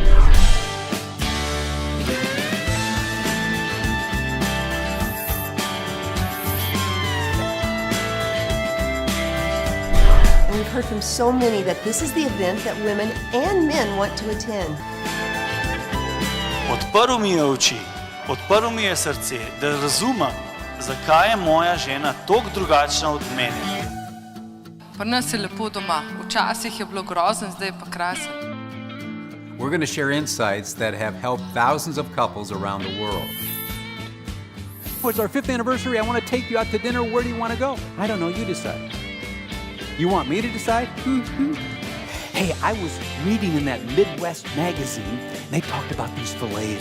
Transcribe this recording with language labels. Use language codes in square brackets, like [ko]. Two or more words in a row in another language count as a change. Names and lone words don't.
[en] And we've heard from so many that this is the event that women and men want to attend. [sl] Odprl mi je oči, odprl mi je srce, da razumem, zakaj je moja žena toliko drugačna od mene. Pri nas je lepo doma. Včasih je bilo grozno, zdaj je pa krasen. [en] We're going to share insights that have helped thousands of couples around the world. It's our 5th anniversary. I want to take you out to dinner. Where do you want to go? I don't know. You decide. You want me to decide? Hey, I was reading in that Midwest magazine, and they talked about these fillets.